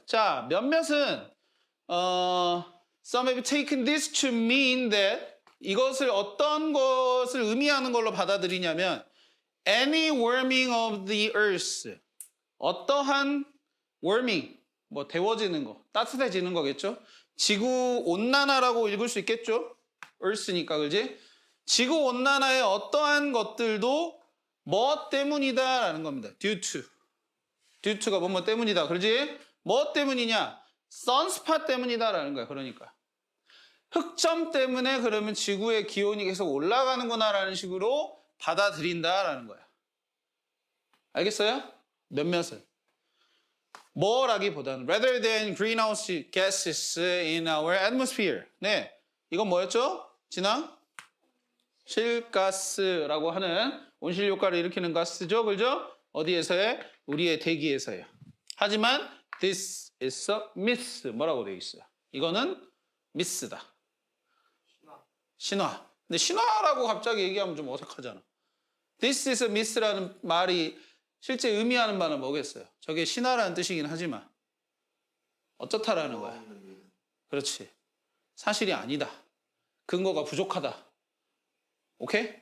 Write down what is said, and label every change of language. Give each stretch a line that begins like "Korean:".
Korean: 자, 몇몇은
English: some have taken this to mean that
Korean: 이것을 어떤 것을 의미하는 걸로 받아들이냐면
English: any warming of the earth.
Korean: 어떠한 warming, 뭐 데워지는 거, 따뜻해지는 거겠죠? 지구 온난화라고 읽을 수 있겠죠? earth니까 그지? 지구 온난화의 어떠한 것들도 뭐 때문이다라는 겁니다.
English: due to.
Korean: due to가 뭐뭐 때문이다. 그러지? 뭐 때문이냐? sunspot 때문이다라는 거야. 그러니까. 흑점 때문에 그러면 지구의 기온이 계속 올라가는구나라는 식으로 받아들인다라는 거야. 알겠어요? 몇몇은. 뭐라기보다는
English: rather than greenhouse gases in our atmosphere.
Korean: 네. 이건 뭐였죠? 진아? 실가스라고 하는 온실 효과를 일으키는 가스죠. 그죠? 어디에서요? 우리의 대기에서요. 하지만
English: this is a myth.
Korean: 뭐라고 되어 있어요? 이거는 미스다. 신화. 근데 신화라고 갑자기 얘기하면 좀 어색하잖아.
English: This is a myth
Korean: 라는 말이 실제 의미하는 바는 뭐겠어요? 저게 신화라는 뜻이긴 하지만 어쩌다라는 거야. 그렇지. 사실이 아니다. 근거가 부족하다. 오케이?